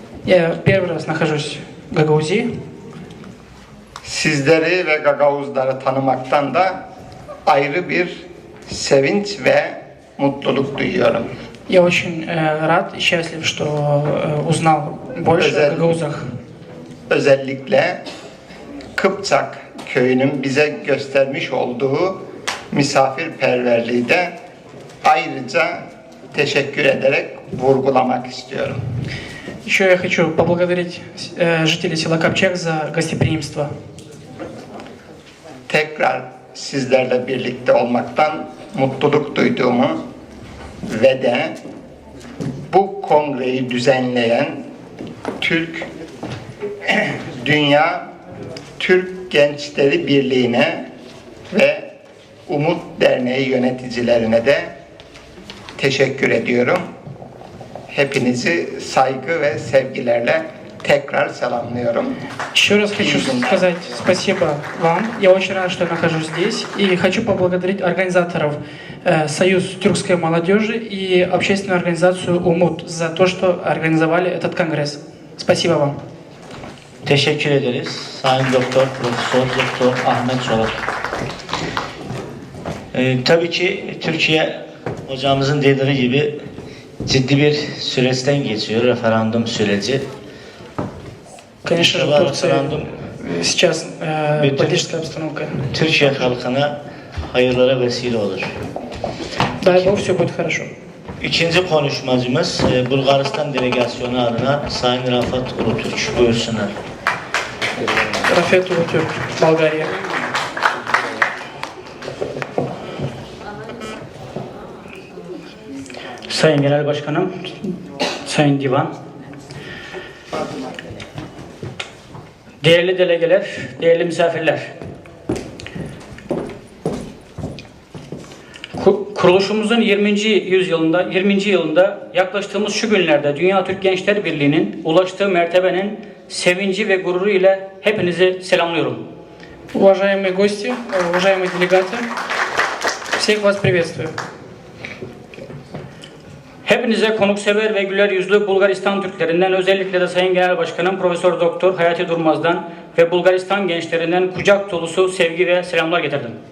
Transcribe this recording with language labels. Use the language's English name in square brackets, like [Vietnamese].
[Russian] Я первый раз nахожусь в Гагаузии. [Turkish] Sizleri ve Gagauzları tanımaktan da ayrı bir sevinç ve mutluluk duyuyorum. [Russian] Я очень рад и счастлив, что узнал больше о гагаузах. [Turkish] Özellikle Kıpçak köyünün bize göstermiş olduğu misafirperverliği de ayrıca teşekkür ederek vurgulamak istiyorum. [Russian] Еще я хочу поблагодарить жителей села Капчак за гостеприимство. [Turkish] Tekrar sizlerle birlikte olmaktan mutluluk duyduğumu ve de bu kongreyi düzenleyen Dünya Türk Gençleri Birliği'ne ve Umut Derneği yöneticilerine de teşekkür ediyorum. Hepinizi saygı ve sevgilerle tekrar selamlıyorum. [Russian] Еще раз хочу сказать спасибо вам. Я очень рад, что я нахожусь здесь. И хочу поблагодарить организаторов Союз тюркской молодежи и общественную организацию УМУТ за то, что организовали этот конгресс. Спасибо вам. [Turkish] Teşekkür ederiz. Sayın Doktor, Profesör Doktor Ahmet Çolak. Tabii ki Türkiye hocamızın dediği gibi ciddi bir süreçten geçiyor, referandum süreci. [Russian] Конечно же, в Турции сейчас политическая обстановка. [Turkish] Türkiye halkına hayırlara vesile olur. [Russian] Дай Бог, все будет хорошо. [Turkish] İkinci konuşmacımız Bulgaristan delegasyonu adına Sayın Rafat Ulutürk. Buyursunlar. [Russian] Рафет Улутюрк, Болгария. [Turkish] Sayın Genel Başkanım, Sayın Divan, değerli delegeler, değerli misafirler. Kuruluşumuzun 20. yılında yaklaştığımız şu günlerde Dünya Türk Gençler Birliği'nin ulaştığı mertebenin sevinci ve gururu ile hepinizi selamlıyorum. [Russian] Уважаемые гости, уважаемые делегаты, всех вас приветствую. [Turkish] Hepinize konuksever ve güler yüzlü Bulgaristan Türklerinden, özellikle de Sayın Genel Başkanım Profesör Doktor Hayati Durmaz'dan ve Bulgaristan gençlerinden kucak dolusu sevgi ve selamlar getirdim.